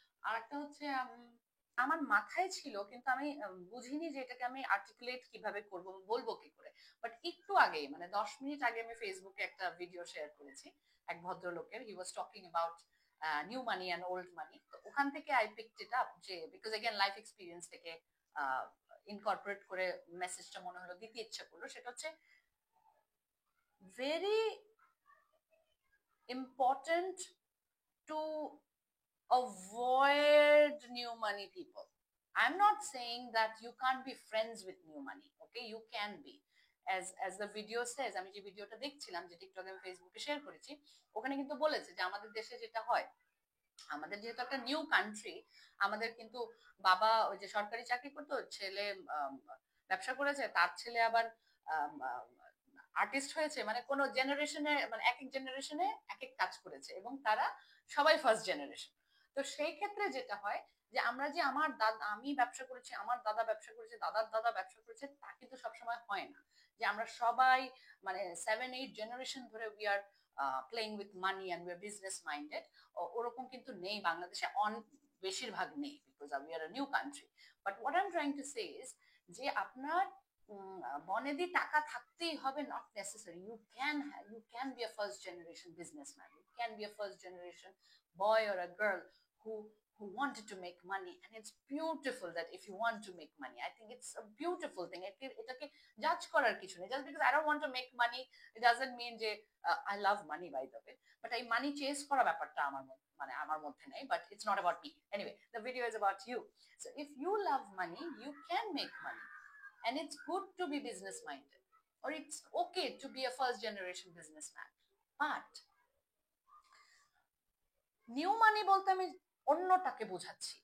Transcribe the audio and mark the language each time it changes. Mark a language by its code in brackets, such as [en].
[bn] আর একটা হচ্ছে আমার মাথায় ছিল কিন্তু আমি বুঝিনি যে এটাকে আমি আর্টিকুলেট কিভাবে করব, বলবো কি করে। বাট একটু আগেই মানে 10 মিনিট আগে আমি ফেসবুকে একটা ভিডিও শেয়ার করেছি এক ভদ্রলোকের, [en] He was talking about new money and old money. [bn] তো ওখান থেকে [en] I picked it up, [bn] যে বিকজ এগেন লাইফ এক্সপিরিয়েন্স থেকে ইনকর্পোরেট করে মেসেজটা মনে হলো দিতে ইচ্ছা করলো। সেটা হচ্ছে [en] very important to avoid new money people. I'm not saying that you can't be friends with new money. Okay, you can be. As the video says, [bn] আমি যে ভিডিওটা দেখছিলাম, যে টিকটকে আমি ফেসবুকে শেয়ার করেছি, ওখানে কিন্তু বলেছে যে আমাদের দেশে যেটা হয়, আমাদের যেহেতু একটা নিউ কান্ট্রি, আমাদের কিন্তু বাবা ওই যে সরকারি চাকরি করতো, ছেলে ব্যবসা করেছে, তার ছেলে আবার আর্টিস্ট হয়েছে, মানে কোন জেনারেশনে, মানে এক এক জেনারেশনে এক এক কাজ করেছে, এবং তারা সবাই ফার্স্ট জেনারেশন। তো সেই ক্ষেত্রে যেটা হয় যে আমরা যে আমার দাদা, আমি ব্যবসা করেছি, আমার দাদা ব্যবসা করেছে, দাদার দাদা ব্যবসা করেছে, তা কিন্তু সবসময় হয় না যে আমরা সবাই মানে 7-8 জেনারেশন ধরে [en] We are playing with money and we are business minded. [bn] ওরকম কিন্তু নেই বাংলাদেশে, বেশিরভাগ নেই, [en] Because we are a new country. But what I am trying to say is [bn] যে আপনার বনেদি টাকা থাকতেই হবে, [en] Not necessary. You can be a first generation businessman, you can be a first generation boy or a girl who wanted to make money, and it's beautiful that if you want to make money, I think it's a beautiful thing. [bn] এটাকে জাজ করার কিছু নেই। [en] Just because I don't want to make money, it doesn't mean যে I love money by the way, but [bn] এই মানি chess করা ব্যাপারটা আমার মধ্যে নেই। [en] But it's not about me anyway, the video is about you. So if you love money, you can make money, and it's good to be business minded, or it's okay to be a first generation businessman. But [bn] new মানি বলতে আমি অন্যটাকে বোঝাচ্ছি।